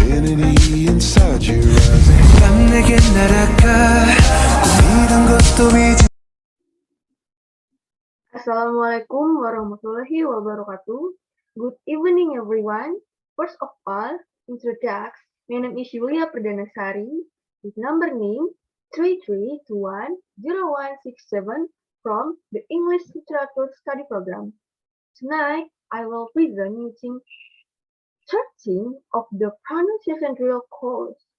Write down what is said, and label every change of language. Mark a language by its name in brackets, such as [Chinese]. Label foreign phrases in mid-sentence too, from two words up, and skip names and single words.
[English] infinity inside your eyes. [Korean] 난 내게 날아가 꿈이란 것도 이제. [Arabic] السلام عليكم ورحمة الله وبركاته. [English] Good evening everyone. First of all, introduction. My name is Yulia Perdana Sari with number name 33210167 from the English Literature Study Program. Tonight, I will present using 13 of the pronunciation drill course.